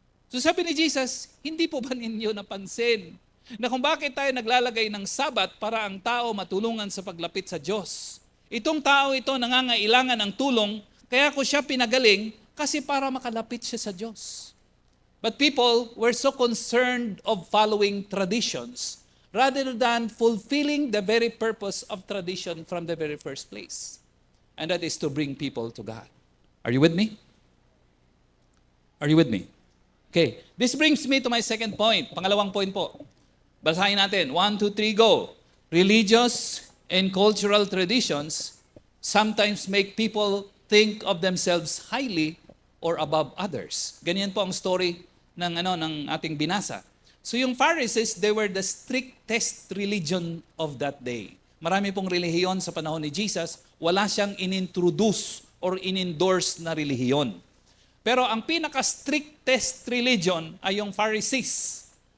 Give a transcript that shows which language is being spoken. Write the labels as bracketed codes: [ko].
[tl] So sabi ni Jesus, hindi po ba ninyo napansin na kung bakit tayo naglalagay ng Sabat para ang tao matulungan sa paglapit sa Diyos? Itong tao ito nangangailangan ng tulong, kaya ko siya pinagaling kasi para makalapit siya sa Diyos. [en] But people were so concerned of following traditions rather than fulfilling the very purpose of tradition from the very first place. And that is to bring people to God. Are you with me? Are you with me? Okay, this brings me to my second point. [tl] Pangalawang point po. Basahin natin. [en] 1, 2, 3, go. Religious and cultural traditions sometimes make people think of themselves highly or above others. [tl] Ganyan po ang story ng ating binasa. So yung Pharisees, [en] they were the strictest religion of that day. [tl] Marami pong relihiyon sa panahon ni Jesus, wala siyang inintroduce or inendorse na relihiyon. Pero ang pinaka-strictest religion ay yung Pharisees.